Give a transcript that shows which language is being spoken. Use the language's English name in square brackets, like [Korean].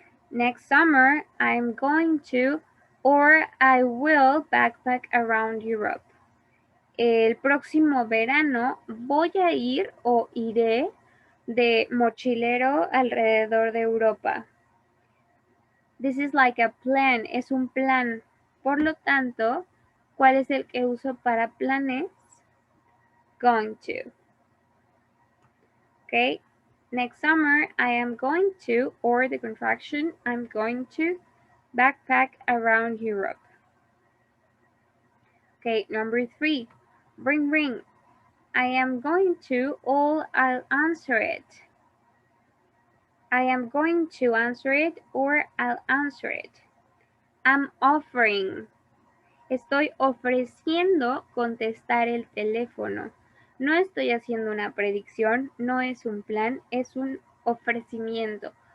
[English] Next summer, I'm going to or I will backpack around Europe. [Spanish] El próximo verano voy a ir o iré de mochilero alrededor de Europa. [English] This is like a plan, [Spanish] es un plan. Por lo tanto, ¿cuál es el que uso para planes? [English] Going to. Okay. Next summer, I am going to, or the contraction, I'm going to backpack around Europe. Okay, number 3. Ring, ring. I am going to, or I'll answer it. I am going to answer it, or I'll answer it. I'm offering. [Spanish] Estoy ofreciendo contestar el teléfono. No estoy haciendo una predicción, no es un plan, es un ofrecimiento.